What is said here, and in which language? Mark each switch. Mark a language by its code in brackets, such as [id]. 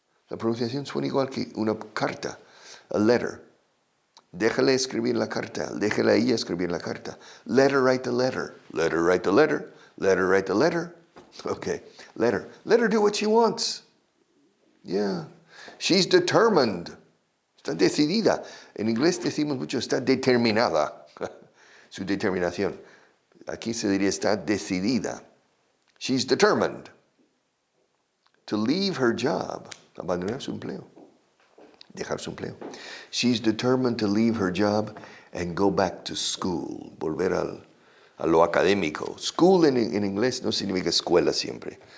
[es] La pronunciación suena igual que una carta. [en] A letter. [es] Déjale escribir la carta. Déjale a ella escribir la carta. [en] Let her write the letter. Let her write the letter. Let her write the letter. Okay. Let her. Let her do what she wants. Yeah. She's determined. [es] Está decidida. En inglés decimos mucho, está determinada. Su determinación. Aquí se diría, está decidida. [en] She's determined to leave her job. [es] Abandonar su empleo. Dejar su empleo. [en] She's determined to leave her job and go back to school. [es] Volver a lo académico. School en inglés no significa escuela siempre.